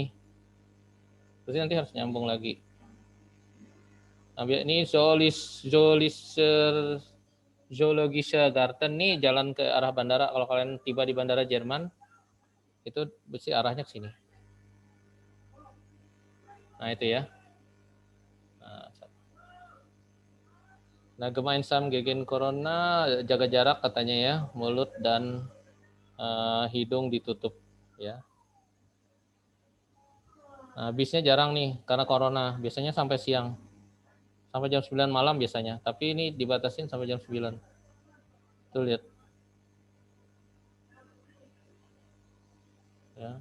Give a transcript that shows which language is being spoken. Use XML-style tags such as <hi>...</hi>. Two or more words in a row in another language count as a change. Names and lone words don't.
<id>Berarti nanti harus nyambung lagi. Nah, ini Zoologische Garten nih jalan ke arah bandara. Kalau kalian tiba di bandara Jerman, itu mesti arahnya ke sini. Nah, itu ya. Nah,</id> <de>gemeinsam gegen corona,</de> <id>jaga jarak katanya ya, mulut dan hidung ditutup ya. Nah, bisnya jarang nih karena corona, biasanya sampai siang. Sampai jam 9 malam biasanya, tapi ini dibatasin sampai jam 9. Tuh lihat. Ya.</id>